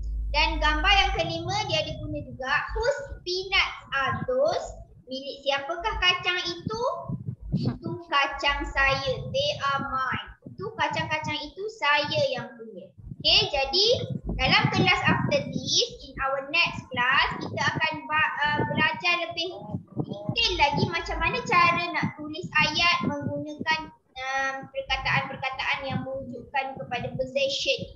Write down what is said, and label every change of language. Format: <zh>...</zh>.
<ms>Dan gambar yang kelima dia ada guna juga.</ms> <en>Whose peanuts are those?</en> <ms>Milik siapakah kacang itu? Itu kacang saya.</ms> <en>They are mine.</en> <ms>Itu kacang-kacang itu saya yang punya. Okay, jadi dalam kelas</ms> <en>after this, in our next class,</en> <ms>kita akan belajar lebih detail lagi macam mana cara nak tulis ayat menggunakan perkataan-perkataan yang menunjukkan kepada possession.</ms>